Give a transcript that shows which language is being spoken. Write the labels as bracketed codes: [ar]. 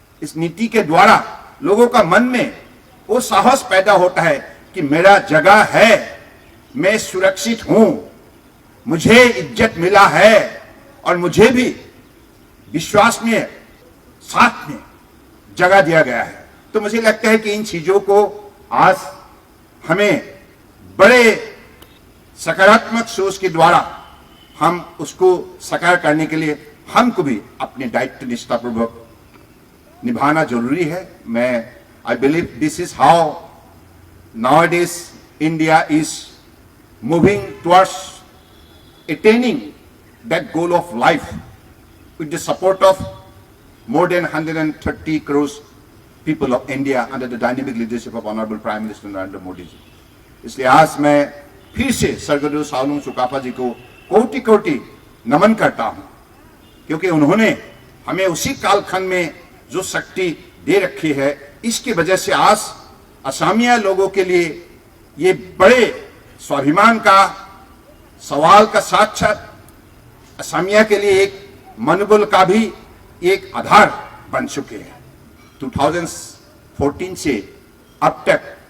[hi] इस नीति के द्वारा लोगों का मन में वो साहस पैदा होता है कि मेरा जगह है, मैं सुरक्षित हूं, मुझे इज्जत मिला है और मुझे भी विश्वास में, साथ में जगह दिया गया है। तो मुझे लगता है कि इन चीजों को आज हमें बड़े सकारात्मक सोच के द्वारा हम उसको साकार करने के लिए हमको भी अपने दायित्व निष्ठापूर्वक निभाना जरूरी है। [en] I believe this is how nowadays India is moving towards attaining that goal of life with the support of more than 130 crores people of India under the dynamic leadership of Honorable Prime Minister Narendra Modi ji. [hi] इसलिए आज मैं फिर से सरगोधु साओलुंग सुकाफा जी को कोटि कोटि नमन करता हूं, क्योंकि उन्होंने हमें उसी कालखंड में जो शक्ति दे रखी है, इसकी वजह से आज असमिया लोगों के लिए ये बड़े स्वाभिमान का सवाल का साथ साथ असमिया के लिए एक मनोबल का भी एक आधार बन चुके हैं। 2014 से अब तक